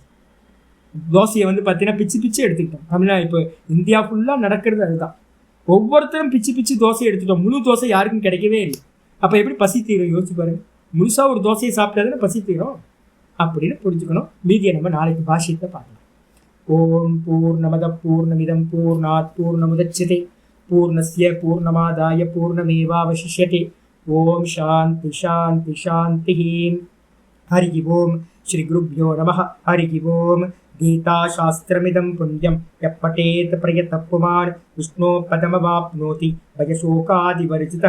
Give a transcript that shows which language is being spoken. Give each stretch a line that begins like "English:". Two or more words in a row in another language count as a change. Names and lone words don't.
Tamil: தோசையை பார்த்தீங்கன்னா பிச்சு பிச்சு எடுத்துக்கிட்டோம். தமிழ்நாடு இப்போ இந்தியா ஃபுல்லாக நடக்கிறது அதுதான். ஒவ்வொருத்தரும் பிச்சு பிச்சு தோசையை எடுத்துட்டோம். முழு தோசை யாருக்கும் கிடைக்கவே இல்லை. அப்போ எப்படி பசி தீரும் யோசிச்சு பாருங்க. முழுசாக ஒரு தோசையை சாப்பிட்டதுன்னு பசி தீரும் அப்படின்னு புரிஞ்சுக்கணும். மீதியை நம்ம நாளைக்கு பாஷ்யத்தை பார்க்கலாம்.
Sanskrit: ओम् पूर्णमद पूर्णमिदं पूर्णात् पूर्णमुदच्यते पूर्णस्य पूर्णमादाय पूर्णमेवावशिष्यते. ओम् शान्ति शान्ति शान्ति. हरि ओम्. श्री गुरुभ्यो नमः. हरि ओम्. गीताशास्त्रमिदं पुण्यं यः पठेत् प्रयतः पुमान् विष्णो पदमवाप्नोति भयशोकादिवर्जितः.